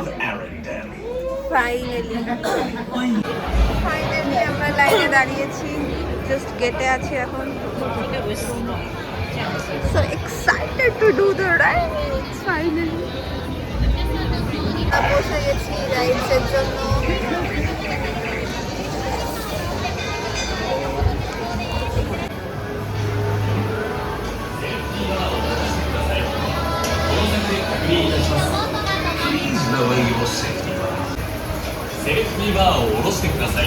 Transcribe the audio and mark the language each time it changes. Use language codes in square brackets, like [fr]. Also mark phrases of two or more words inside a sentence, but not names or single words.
[bn] ফাইনালি আমরা লাইনে দাঁড়িয়েছি, জাস্ট গেটে আছি এখন। [en] so excited to do the rides finally. [bn] বসে গেছি রাইডসের জন্য। [ja] セーフティーバーを下ろしてください。